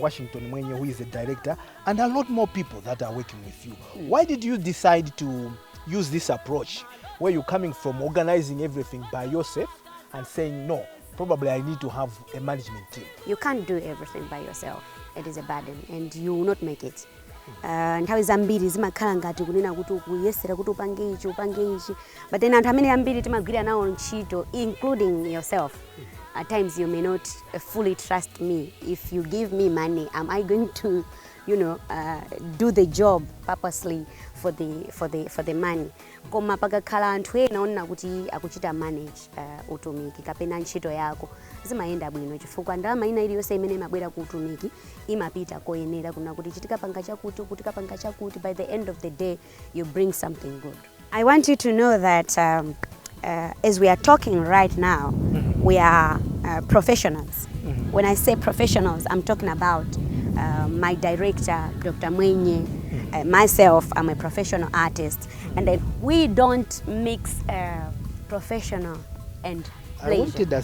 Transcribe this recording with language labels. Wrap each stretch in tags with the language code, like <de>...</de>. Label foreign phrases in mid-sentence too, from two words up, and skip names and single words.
<en>Washington Mwenye, who is the director, and a lot more people that are working with you. Why did you decide to use this approach, where you're coming from organizing everything by yourself and saying, no, probably I need to have a management team? You can't do everything by yourself. It is a burden and you will not make it.</en> <ny>Nthawi zambiri zimakhala ngati kunena kuti ukuyesera kuti upange ichi,</ny> <en>but then</en> <ny>anthu amene ambiri timagwira nawo ntchito,</ny> <en>including yourself. At times you may not fully trust me. If you give me money, am I going to, do the job purposely for the money?</en> <ny>Koma pakakhala anthu ena onena kuti akuchita manage utumiki kapena ntchito yako, zimayenda bwino chifukwa ndalama ina iliyonse imene imabwera ku utumiki imapita koyenera kuna kuti chitikapanga chakuti kutikapanga chakuti.</ny> <en>By the end of the day, you bring something good. I want you to know that as we are talking right now, we are professionals. When I say professionals, I'm talking about my director, Dr. Mwenye, myself, I'm a professional artist, and then we don't mix professional and pleasure.</en>